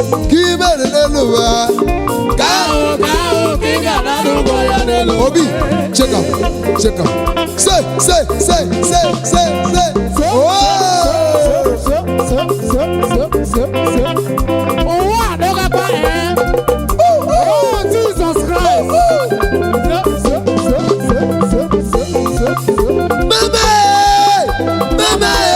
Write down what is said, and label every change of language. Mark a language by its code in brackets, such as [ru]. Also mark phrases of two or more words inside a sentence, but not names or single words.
[ig] Ka i mere n'elu ụwa. Ka Ka ahụ, ka ahụ, ka ị ga-anara ụgwọ ya n'elu ụwa. Obi, [pcm] check am, check am. Say, say, say, say, say, say. So, Oh! so, so, so, so, so, so, so. [ig] Ụwa adọgakwa, eh? Oh, Jesus Christ. So, so, so, so, so, so, so, so. Meme! Meme!